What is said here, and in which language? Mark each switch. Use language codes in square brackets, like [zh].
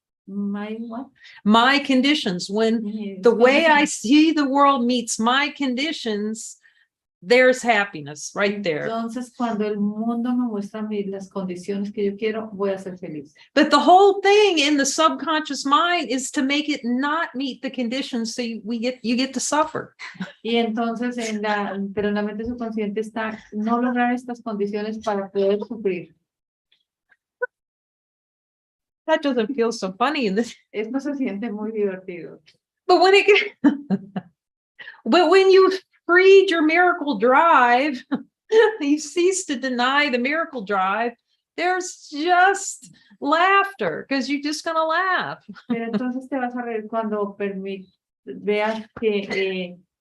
[en] my conditions, when the way I see the world meets my conditions, there's happiness right there. [es] Entonces, cuando el mundo me muestra las condiciones que yo quiero, voy a ser feliz. [en] But the whole thing in the subconscious mind is to make it not meet the conditions, so you get to suffer. [es] Y entonces, pero en la mente subconsciente está no lograr estas condiciones para poder sufrir. [en] That doesn't feel so funny in this. [es] Esto se siente muy divertido. [en] But when you freed your miracle drive, you cease to deny the miracle drive, there's just laughter, because you're just going to laugh. [es] Pero entonces te vas a reír cuando veas que